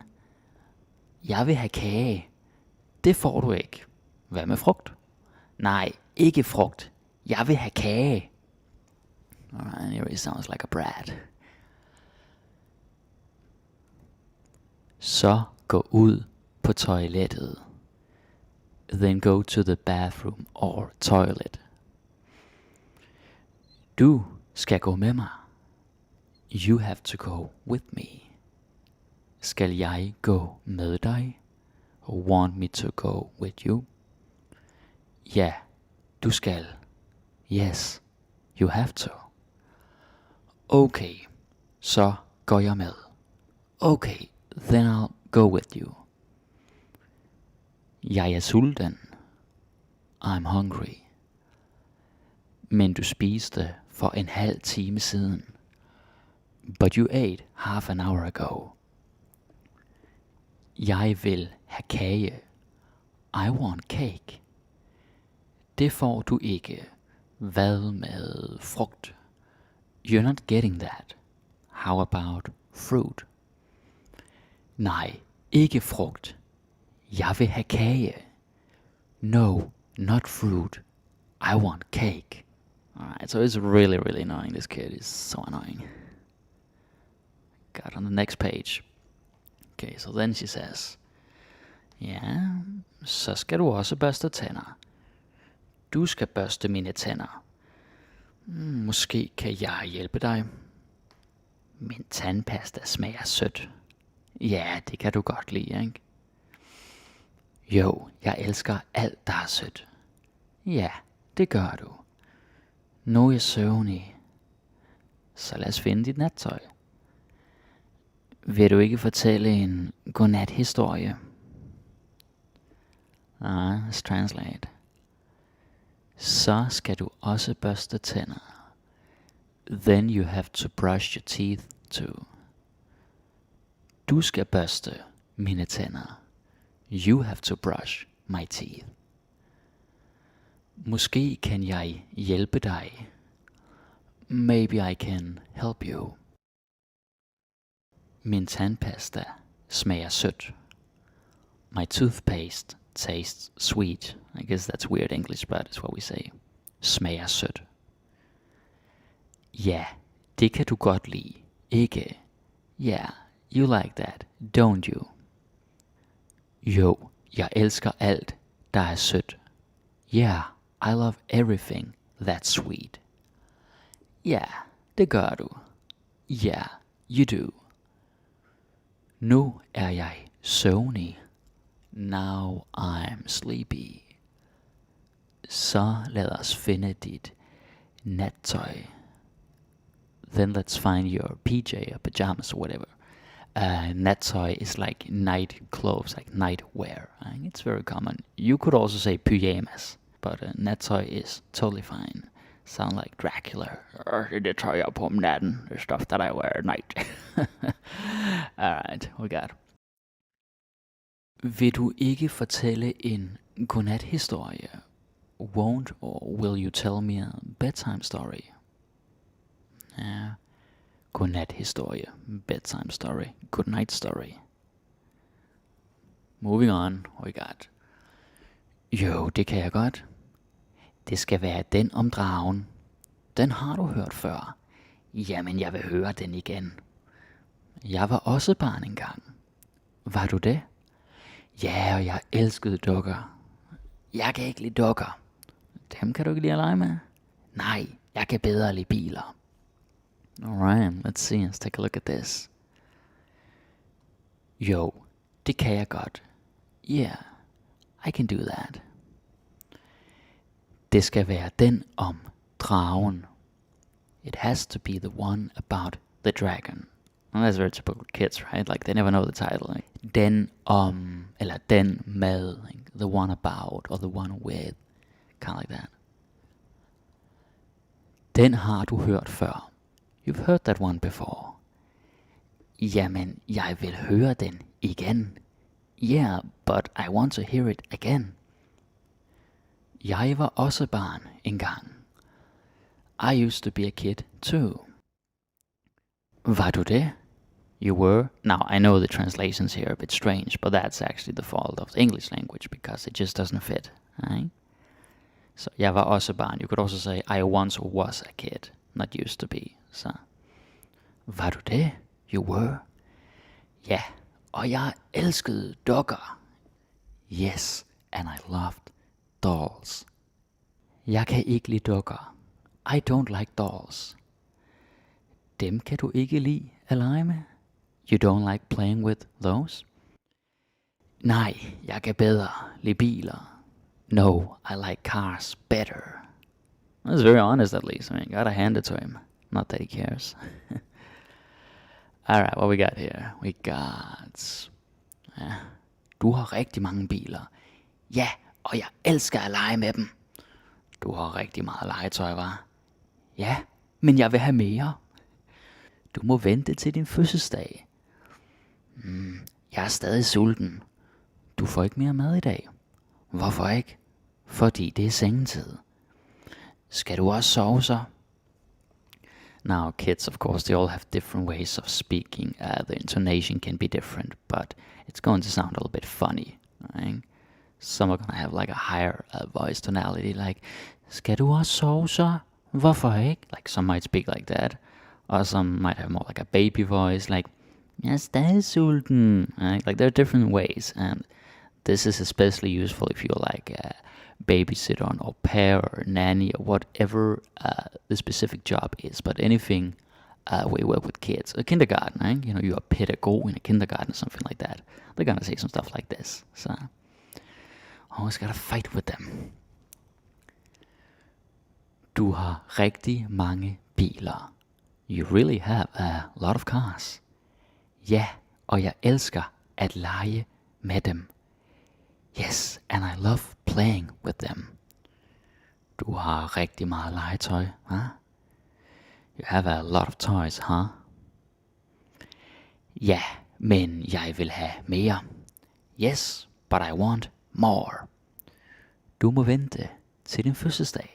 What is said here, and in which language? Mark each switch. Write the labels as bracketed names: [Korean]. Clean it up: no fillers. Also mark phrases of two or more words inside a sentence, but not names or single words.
[Danish] Jeg vil have kage. Det får du ikke. Hvad med frugt? Nej, ikke frugt. Jeg vil have kage. [English] Alright, here he sounds like a brat. [Danish] Så gå ud på toilettet. [English] Then go to the bathroom or toilet. [Danish] Du skal gå med mig. [English] You have to go with me. [Danish] Skal jeg gå med dig? [English] Want me to go with you? [Danish] Ja, du skal. [English] Yes, you have to. [Danish] Okay, så går jeg med. [English] Okay, then I'll go with you. [Danish] Jeg er sulten. [English] I'm hungry. [Danish] Men du spiste for en halv time siden. [English] But you ate half an hour ago. [Danish] Jeg vil have kage. [English] I want cake. [Danish] Det får du ikke. Hvad med frugt? [English] You're not getting that. How about fruit? [Danish] Nej, ikke frugt. Jeg vil have kage. [English] No, not fruit. I want cake. Alright, so it's really, really annoying. This kid is so annoying. [Danish] Got on the next page. [English] Okay, so then she says, [Danish] ja, så skal du også børste tænder. Du skal børste mine tænder. Måske kan jeg hjælpe dig. Min tandpasta smager sødt. Ja, det kan du godt lide, ikke? Jo, jeg elsker alt, der er sødt. Ja, det gør du. Nu er jeg søvnig. Så lad os finde dit nattøj. Vil du ikke fortælle en godnat-historie? [English] Let's translate. [Danish] Så skal du også børste tænder. [English] Then you have to brush your teeth too. [Danish] Du skal børste mine tænder. [English] You have to brush my teeth. [Danish] Måske kan jeg hjælpe dig. [English] Maybe I can help you. [Danish] Min tandpasta smager sødt. [English] My toothpaste tastes sweet. I guess that's weird English, but it's what we say. [Danish] Smager sødt. Ja, det kan du godt lide, ikke? [English] Yeah, you like that, don't you? [Danish] Jo, jeg elsker alt, der er sødt. [English] Yeah, I love everything that's sweet. Yeah, [Danish] det gør du. [English] Yeah, you do. [Danish] Nu er jeg søvnig. [English] Now I'm sleepy. [Danish] Så lad os finde dit nattøj. [English] Then let's find your PJ or pajamas or whatever. Nattøj is like night clothes, like night wear. It's very common. You could also say pyjamas, but nattøj is totally fine. Sound like Dracula. [Danish] Det tøj jeg på om natten. [English] The stuff that I wear at night. Alright, we got. [Danish] Vil du ikke fortælle en godnat-historie? [English] Won't or will you tell me a bedtime story? [Danish] Ja, godnat-historie, [English] bedtime story, good night story. Moving on, we got. [Danish] Jo, det kan jeg godt. Det skal være den om dragen. Den har du hørt før. Jamen, jeg vil høre den igen. Jeg var også barn engang. Var du det? Ja, og jeg elskede dukker. Jeg kan ikke lide dukker. Dem kan du ikke lide at lege med? Nej, jeg kan bedre lide biler. [English] Alright, let's see, let's take a look at this. [Danish] Jo, det kan jeg godt. [English] Yeah, I can do that. [Danish] Det skal være den om dragen. [English] It has to be the one about the dragon. Well, that's very typical kids, right? Like they never know the title. Like, [Danish] den om, eller den med, [English] like, the one about, or the one with, kind of like that. [Danish] Den har du hørt før. [English] You've heard that one before. [Danish] Jamen, jeg vil høre den igen. [English] Yeah, but I want to hear it again. [Danish] Jeg var også barn engang. [English] I used to be a kid too. [Danish] Var du det? [English] You were? Now, I know the translations here are a bit strange, but that's actually the fault of the English language, because it just doesn't fit. Right? So, [Danish] jeg var også barn. [English] You could also say, I once was a kid, not used to be. [Danish] Så, var du det? [English] You were? [Danish] Ja, og jeg elskede dukker. [English] Yes, and I loved dolls. [Danish] Jeg kan ikke lide dukker. [English] I don't like dolls. [Danish] Dem kan du ikke lide at lege med? [English] You don't like playing with those? [Danish] Nej, jeg kan bedre lide biler. [English] No, I like cars better. That's very honest at least. I mean, gotta hand it to him. Not that he cares. Alright, what we got here? We got... [Danish] Du har rigtig mange biler. Ja, og jeg elsker at lege med dem. Du har rigtig meget legetøj, hva'? Ja, men jeg vil have mere. Du må vente til din fødselsdag. Jeg er stadig sulten. Du får ikke mere mad i dag. Hvorfor ikke? Fordi det er sengetid. Skal du også sove så? [English] Now, kids, of course, they all have different ways of speaking. The intonation can be different, but it's going to sound a little bit funny. Right? Some are going to have like a higher voice tonality, like, [Danish] skal du også sove så? Hvorfor ikke? [English] Like, some might speak like that. Or some might have more like a baby voice, like, [Danish] jeg er stadig sulten. [English] Right? Like, there are different ways, and this is especially useful if you're like a babysitter, an au pair, or a nanny, or whatever the specific job is. But anything where you work with kids, a kindergarten, right? You know, you're a pedagogue in a kindergarten or something like that. They're gonna say some stuff like this. So, always gotta fight with them. [Danish] Du har rigtig mange biler. [English] You really have a lot of cars. [Danish] Ja, og jeg elsker at lege med dem. [English] Yes, and I love playing with them. [Danish] Du har rigtig meget legetøj, huh? [English] You have a lot of toys, huh? [Danish] Ja, men jeg vil have mere. [English] Yes, but I want more. [Danish] Du må vente til din fødselsdag.